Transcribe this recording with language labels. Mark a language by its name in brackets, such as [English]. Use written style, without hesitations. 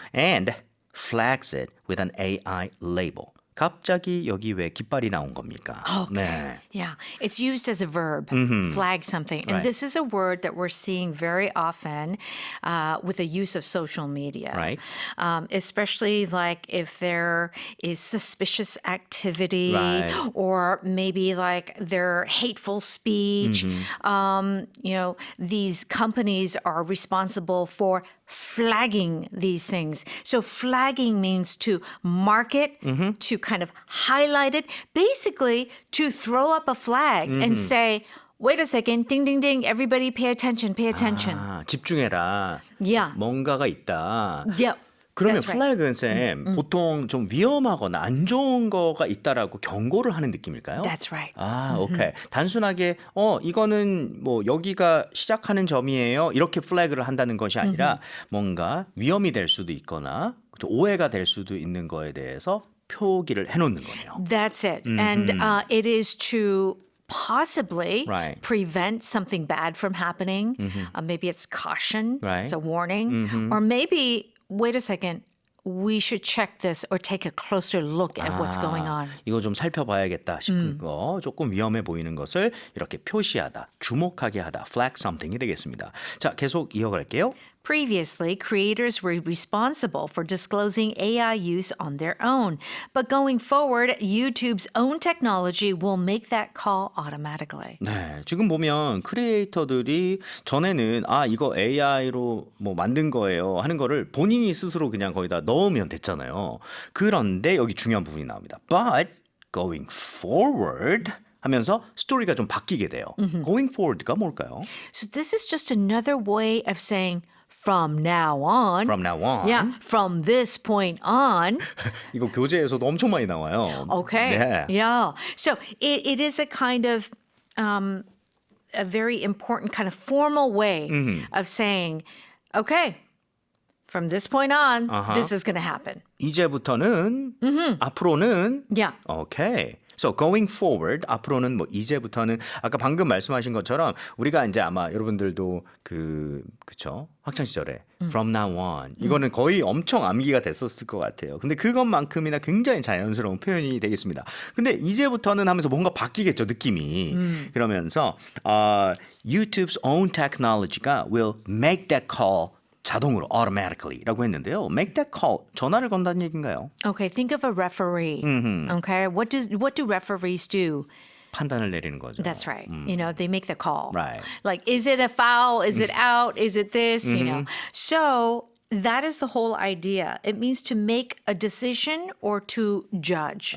[English] And flags it with an AI label. [Korean] 갑자기 여기 왜 깃발이 나온 겁니까? 네. [English] Yeah, it's used as a verb, flag something. And Right. this is a word that we're seeing very often with the use of social media. Right. Especially like if there is suspicious activity Right. or maybe like their hateful speech. These companies are responsible for flagging these things. So flagging means to mark it, to kind of highlight it, basically to throw up a flag and say, wait a second, ding, ding, ding, everybody pay attention, pay attention. [Korean] 집중해라. [English] Yeah. [Korean] 뭔가가 있다. [English] Yep. [Korean] 그러면 [English] That's right. [Korean] 플래그는 쌤 보통 좀 위험하거나 안 좋은 거가 있다라고 경고를 하는 느낌일까요? [English] That's right. [Korean] 오케이. 단순하게 이거는 뭐 여기가 시작하는 점이에요. 이렇게 플래그를 한다는 것이 아니라 뭔가 위험이 될 수도 있거나 오해가 될 수도 있는 거에 대해서 표기를 해놓는 거네요. [English] That's it. And it is to possibly Right. prevent something bad from happening. Maybe it's caution, Right. it's a warning, or maybe, wait a second, we should check this or take a closer look at what's going on. [Korean] 이거 좀 살펴봐야겠다 싶은 거, 조금 위험해 보이는 것을 이렇게 표시하다, 주목하게 하다, [English] flag something [Korean] 이 되겠습니다. 자, 계속 이어갈게요. [English] Previously, creators were responsible for disclosing AI use on their own. But going forward, YouTube's own technology will make that call automatically. [Korean] 네, 지금 보면 크리에이터들이 전에는 이거 AI로 뭐 만든 거예요 하는 거를 본인이 스스로 그냥 거기다 넣으면 됐잖아요. 그런데 여기 중요한 부분이 나옵니다. [English] But going forward [Korean] 하면서 스토리가 좀 바뀌게 돼요. Going forward가 뭘까요? [English] So this is just another way of saying from now on. From now on. Yeah, from this point on. [Korean] 이거 교재에서도 엄청 많이 나와요. [English] Okay. [Korean] 네. [English] Yeah. So it is a kind of a very important kind of formal way of saying, okay, from this point on, this is going to happen. [Korean] 이제부터는 앞으로는 [English] Yeah. [Korean] 오케이. [English] So going forward [Korean] 앞으로는 뭐 이제부터는 아까 방금 말씀하신 것처럼 우리가 이제 아마 여러분들도 그쵸 학창 시절에 [English] from now on [Korean] 이거는 거의 엄청 암기가 됐었을 것 같아요. 근데 그것만큼이나 굉장히 자연스러운 표현이 되겠습니다. 근데 이제부터는 하면서 뭔가 바뀌겠죠 느낌이. 그러면서 [English] YouTube's own technology [Korean] 가 [English] will make that call [Korean] 자동으로 automatically라고 했는데요. [English] Make that call [Korean] 전화를 건다는 얘기인가요? [English] Okay, think of a referee. Okay, what do referees do? [Korean] 판단을 내리는 거죠. [English] That's right. You know, they make the call. Right. Like, is it a foul? Is it out? Is it this? You know. So that is the whole idea. It means to make a decision or to judge.